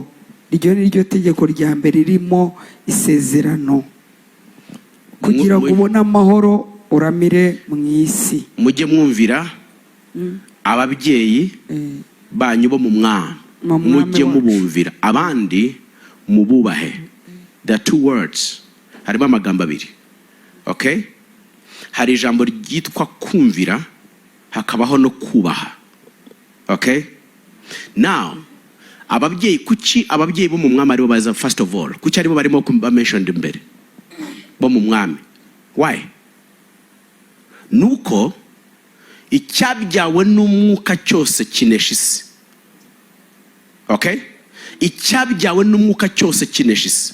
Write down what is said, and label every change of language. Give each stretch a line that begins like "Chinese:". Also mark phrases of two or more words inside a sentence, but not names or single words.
Kinyarwanda: Iryo ni ryo tegeko rya mbere ririmo isezerano kugira ngo ubone amahoro uramire mu isi. Mujye mwumvira ababyeyi banyu bo mu mwami. Mujye mubumvira abandi mububahe.
English: There are 2 words.
Kinyarwanda: Harimo amagambo abiri.
English: Okay?
Kinyarwanda: Hari ijambo ryitwa kumvira hakabaho no kubaha.
English: Okay? Now
Kinyarwanda: ababyeyi kuki ababyeyi bo mu mwami aribo baza
English: first of all?
Kinyarwanda: Kuki aribo barimo mentioned imbere bo mu mwami?
English: Why?
Kinyarwanda: Nuko icyabyawe n'umwuka cyose kinesha isi.
English: Okay?
Kinyarwanda: Icyabyawe n'umwuka cyose kinesha isi.